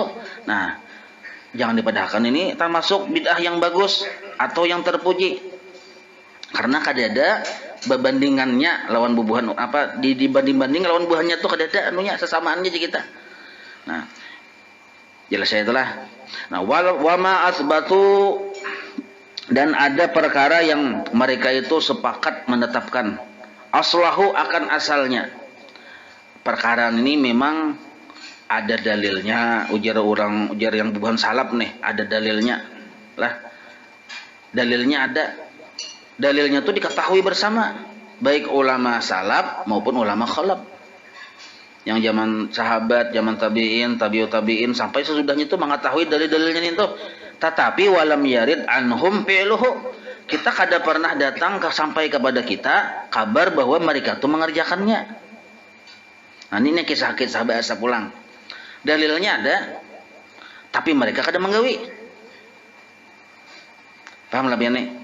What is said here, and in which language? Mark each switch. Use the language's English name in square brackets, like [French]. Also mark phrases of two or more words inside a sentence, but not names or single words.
[Banjar] Nah, jangan dipadahkan ini termasuk bid'ah yang bagus atau yang terpuji, karena kada ada berbandingannya lawan bubuhan apa dibanding lawan bubuhannya tuh kada ada anunya sesamaannya aja kita. [Indonesian] Nah, jelas ya itulah. Nah, [Arabic] وما أثبتوا, [Indonesian] dan ada perkara yang mereka itu sepakat menetapkan aslahu akan asalnya. [Banjar] perkara ini memang ada dalilnya, ujar yang bubuhan salaf nih, ada dalilnya. [Indonesian] Lah, dalilnya ada. Dalilnya tuh diketahui bersama, baik ulama salaf maupun ulama khalaf. Yang zaman sahabat, zaman tabi'in, [Arabic] تابع التابعين [Indonesian] sampai sesudahnya itu mengetahui dalil-dalilnya itu. [Arabic] Tetapi ولم يرد عنهم فعله. [Banjar] Kita kada pernah datang sampai kepada kita kabar bahwa mereka itu mengerjakannya. [Indonesian] Nah, ini kisah-kisah bahasa pulang. [Banjar] Dalilnya ada, tapi mereka kada menggawi. [Indonesian] Paham lah nih?